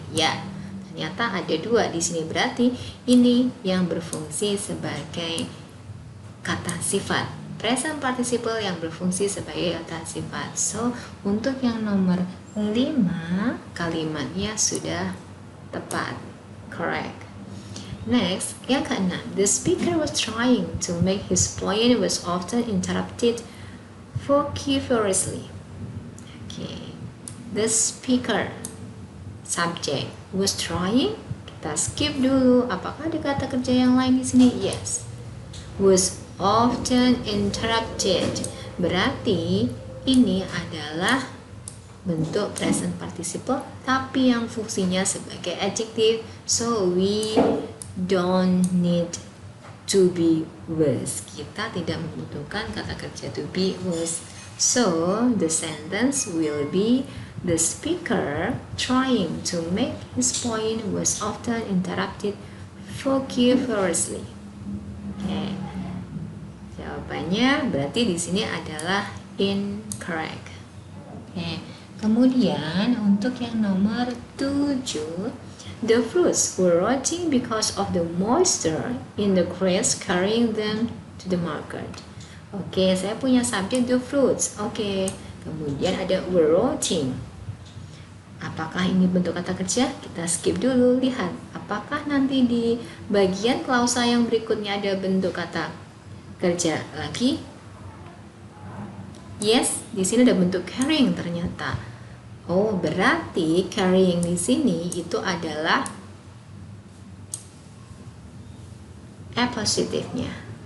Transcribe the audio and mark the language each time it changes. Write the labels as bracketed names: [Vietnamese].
[Indonesian] Ya, ternyata ada 2 di sini. Berarti ini yang berfungsi sebagai kata sifat, present participle yang berfungsi sebagai kata sifat. So, untuk yang nomor 5 kalimatnya sudah tepat, [English] correct. Next, [Indonesian] yang keenam, [English] the speaker was trying to make his point was often interrupted vociferously. Okay, the speaker subject was trying. [Indonesian] Kita skip dulu. Apakah ada kata kerja yang lain di sini? [English] Yes, was often interrupted. [Indonesian] Berarti ini adalah bentuk present participle tapi yang fungsinya sebagai adjective. [English] So we don't need to be was. [Indonesian] Kita tidak membutuhkan kata kerja to be was. [English] So the sentence will be the speaker trying to make his point was often interrupted vociferously. Okay. [Indonesian] Jawabannya berarti di sini adalah [English] incorrect. [Indonesian] Oke. Kemudian untuk yang nomor 7, [English] the fruits were rotting because of the moisture in the crates carrying them to the market. [Indonesian] Oke, saya punya subjek [English] the fruits. [Indonesian] Oke. Kemudian ada [English] were rotting. [Indonesian] Apakah ini bentuk kata kerja? Kita skip dulu, lihat. Apakah nanti di bagian klausa yang berikutnya ada bentuk kata kerja lagi? [English] Yes, [Indonesian] di sini ada bentuk carrying ternyata. Oh, berarti carrying di sini itu adalah appositive-nya.